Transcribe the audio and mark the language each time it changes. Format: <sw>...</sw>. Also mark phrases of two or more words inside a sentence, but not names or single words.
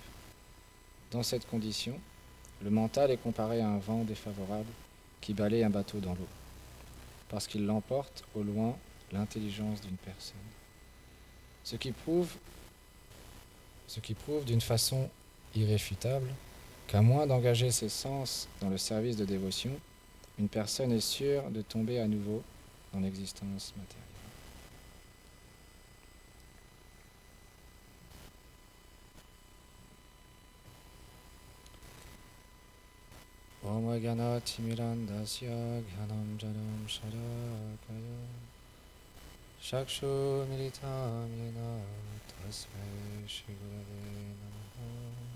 <fr>Dans cette condition, le mental est comparé à un vent défavorable qui balaye un bateau dans l'eau, parce qu'il l'emporte au loin l'intelligence d'une personne. Ce qui prouve d'une façon irréfutable qu'à moins d'engager ses sens dans le service de dévotion, une personne est sûre de tomber à nouveau dans l'existence matérielle.</fr> <sa>ॐ गण तिमिरान्धस्य ज्ञानम् जनम् शरकाय शक्षु मिलितम् येन तस्मै श्री गुरवे नमः.</sa>